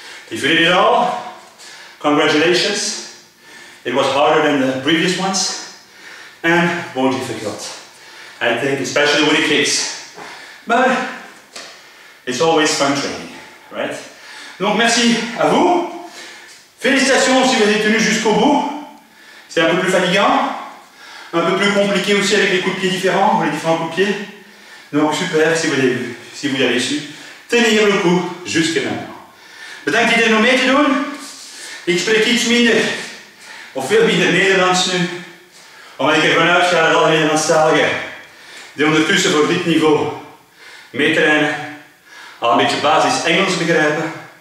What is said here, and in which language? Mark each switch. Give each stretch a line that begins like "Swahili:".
English: If you did it all, congratulations. It was harder than the previous ones and more difficult. I think, especially with the kicks. But it's always fun training, right?
French: Donc merci à vous. Félicitations si vous avez tenu jusqu'au bout. C'est un peu plus fatigant, un peu plus compliqué aussi avec les coups de pied différents, les différents coups de pied. Donc super si vous avez su tenir le coup jusque maintenant.
Dutch: Bedankt iedereen om mee te doen. Ik spreek iets minder, of veel minder Nederlands nu, omdat ik ervan uitga dat alle Nederlandstaligen die ondertussen voor dit niveau meetrainen al een beetje basis Engels begrijpen.